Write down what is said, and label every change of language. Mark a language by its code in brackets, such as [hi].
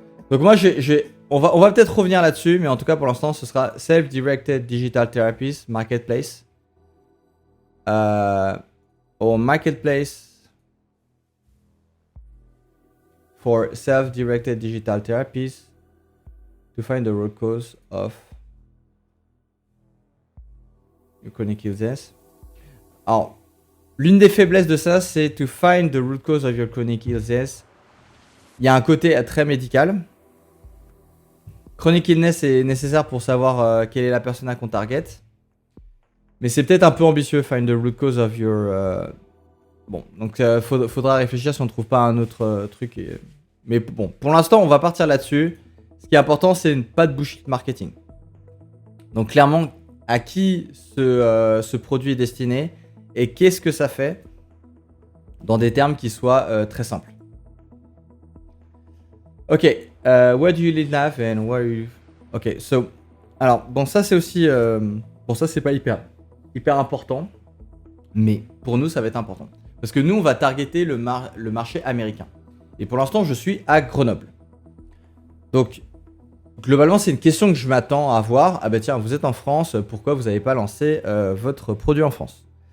[fr] Donc moi, on va peut-être revenir là-dessus, mais en tout cas pour l'instant, ce sera [en] self-directed digital therapies marketplace. Or marketplace for self-directed digital therapies to find the root cause of your chronic illness. [fr] Alors, l'une des faiblesses de ça, c'est [en] to find the root cause of your chronic illness. [fr] Il y a un côté très médical. Chronic illness est nécessaire pour savoir quelle est la persona qu'on target. Mais c'est peut-être un peu ambitieux, [en] find the root cause of your... [fr] Bon, donc faudra réfléchir si on ne trouve pas un autre truc. Mais bon, pour l'instant, on va partir là-dessus. Ce qui est important, c'est pas de bullshit marketing. Donc clairement, à qui ce produit est destiné et qu'est-ce que ça fait dans des termes qui soient très simples. [en] Ok, where do you live now and where you... Ok, so... [fr] Alors, bon, ça c'est aussi... Bon, ça c'est pas hyper important. Mais pour nous, ça va être important. Parce que nous, on va targeter le marché américain. Et pour l'instant, je suis à Grenoble. Donc, globalement, c'est une question que je m'attends à avoir. Ah bah tiens, vous êtes en France, pourquoi vous n'avez pas lancé votre produit en France?